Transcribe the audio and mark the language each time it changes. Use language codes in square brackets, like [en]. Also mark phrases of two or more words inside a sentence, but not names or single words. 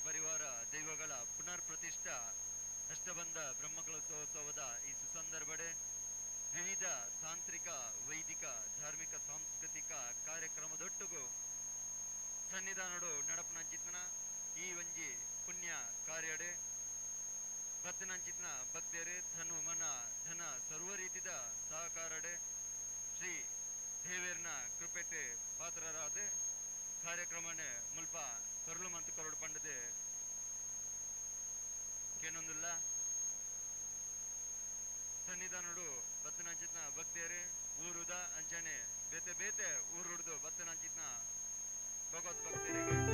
[tcy] ಪರಿವಾರ ದೈವಗಳ ಪುನರ್ ಪ್ರತಿಷ್ಠಾ ಅಷ್ಟಬಂಧ ಬ್ರಹ್ಮಕಲಶೋತ್ಸವದ ಈ ಸುಸಂದರ್ಭಡೆ ವಿವಿಧ ತಾಂತ್ರಿಕ, ವೈದಿಕ, ಧಾರ್ಮಿಕ, ಸಾಂಸ್ಕೃತಿಕ ಕಾರ್ಯಕ್ರಮದೊಟ್ಟಿಗೂ ಸನ್ನಿಧಾನಡು ನಡಪನಂಚಿತ್ನ ಈ ಒಂಜಿ ಪುಣ್ಯ ಕಾರ್ಯಡೆ ಬತ್ತನಂಚಿತ್ನ ಭಕ್ತರು ತನು ಮನ ಧನ ಸರ್ವ ರೀತಿದ ಸಹಕಾರಡೆ ಶ್ರೀ ದೇವೇರ್ನ ಕೃಪೆಟ್ಟೆ ಪಾತ್ರರಾದ ಕಾರ್ಯಕ್ರಮನೆ ಮುಲ್ಪ ಕರುಳು ಮಂತು ಕರುಡು ಪಂಡದೆ ಕೇನೊಂದಿಲ್ಲ ಸನ್ನಿಧಾನಡು ಬತ್ತನಂಚಿತ್ನ ಭಕ್ತರು ಊರುದ ಅಂಚನೆ ಬೇತೆ ಬೇತೆ ಊರುಡ್ದು ಬತ್ತನಂಚಿತ್ನ ಭಗವತ್ ಭಕ್ತರಿಗೆ